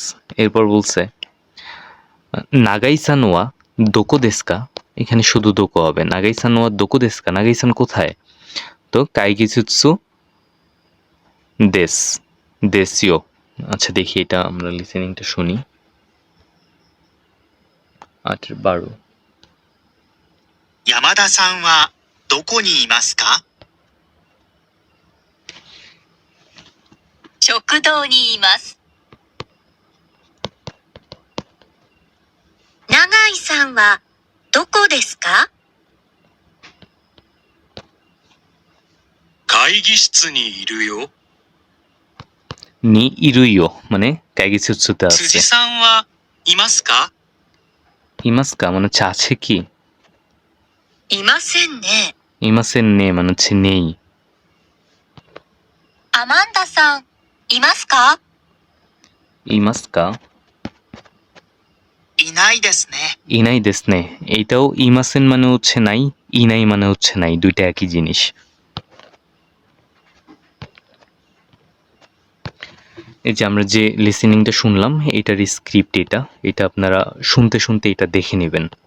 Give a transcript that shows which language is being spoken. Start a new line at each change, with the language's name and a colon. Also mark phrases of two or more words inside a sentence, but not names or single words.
Bangla: এরপর বলছে
Japanese: 永井さんはどこですか,
Bangla: এখানে শুধু দোকো হবে,
Japanese: 永井さんはどこですか,
Bangla: নাগাইসান কোথায়, তো কাইগিসুৎসু দেশ, দেশীয়। আচ্ছা দেখি এটা আমরা লিসেনিংটা শুনি। 8-12।
Japanese: 山田さんはどこにいますか？食堂にいます。永井さんはどこですか？会議室にいるよ。にいるよ
Bangla: মানে কাইগিসুৎসুতে আছে।
Japanese: 辻さんはいますか？
Bangla: ইমাসকা মানে হচ্ছে আছে কি,
Japanese: いませんね。いませんね
Bangla: মানে হচ্ছে নেই।
Japanese: アマンダさん、いますか？ ইমাসকা いないですね。いないですね,
Bangla: এইটাও ইমাসেন মানে হচ্ছে নাই, ইনাই মানে হচ্ছে নাই, দুইটা একই জিনিস। এই যে আমরা যে লিসেনিংটা শুনলাম এটার স্ক্রিপ্ট এটা, এটা আপনারা শুনতে শুনতে এটা দেখে নেবেন।